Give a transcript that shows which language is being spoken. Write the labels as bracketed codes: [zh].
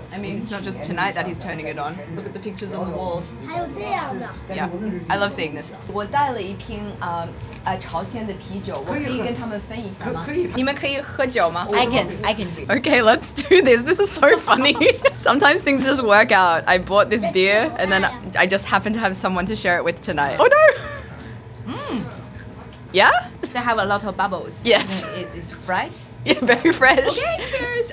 [en] I mean, it's not just tonight that he's turning it on. Look at the pictures on the walls. Yeah, I love seeing this. [zh] 我带了一瓶朝鲜的啤酒，我可以跟他们分一下吗？你们可以喝酒吗？ [en] I can drink. Okay, let's do this. This is so funny. Sometimes things just work out. I bought this beer and then I just happened to have someone to share it with tonight. Oh no! Yeah? They have a lot of bubbles. Yes. It's fresh. Yeah, very fresh. Okay, cheers.